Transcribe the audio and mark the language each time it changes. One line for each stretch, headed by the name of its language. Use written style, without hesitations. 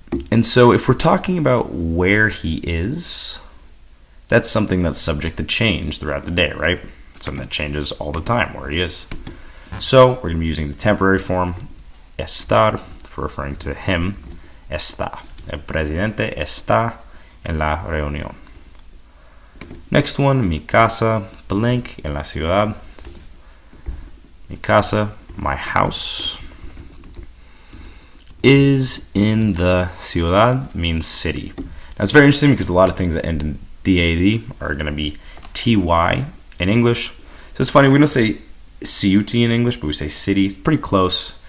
English: And so if we're talking about where he is, that's something that's subject to change throughout the day, right? Something that changes all the time, where he is. So we're going to be using the temporary form, estar, for referring to him, está.
Spanish: El presidente está en la reunión.
English: Next one,
Spanish: mi casa, blank, en la ciudad. Mi casa,
English: my house, is in the ciudad, means city. Now it's very interesting because a lot of things that end in DAD are going to be TY in English. So it's funny, we don't say CUT in English, but we say city. It's pretty close.